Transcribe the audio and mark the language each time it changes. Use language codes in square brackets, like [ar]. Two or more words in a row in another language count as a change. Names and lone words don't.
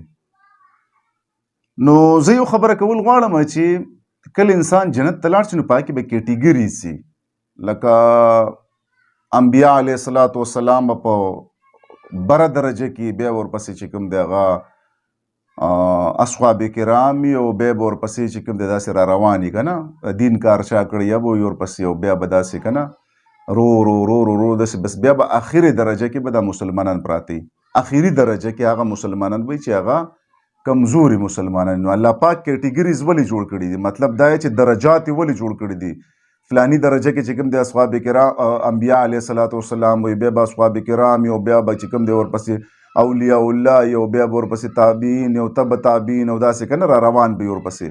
[ps] نو زه یو خبره کول غواړم چې کله انسان جنت ته لاړ شي نو په هغه کې به کیټیګریز سي، لکه انبیا [ar] علیه الصلاة والسلام [ps] به په بره درجه کې، بیا ورپسې چې کوم دی هغه اصحاب کرام او بیا به ورپسې چې کوم دی داسې را روان وي که نه، دین کار چا کړی یا به وي ورپسې، او بیا به داسې که نه رو رو رو رو رو داسې، بس بیا به اخري درجه کې به دا مسلمانان پراته وي. اخري درجه کې هغه مسلمانان وي چې هغه کمزوري مسلمانان. نو الله پاک کیټیګریز ولې جوړ کړي دي؟ مطلب دا چې درجات یې ولې جوړ کړي دي؟ فلانی درجه کې چې کوم دی اصحاب کرام انبیا [ar] علیه الصلاة والسلام [ps] وي، بیا به اصحاب کرام یو، بیا به چې کوم دی ورپسې اولیاء الله یو، بیا به ورپسې تابعین یو، تبع تابعین، او داسې که نه را روان به ورپسې.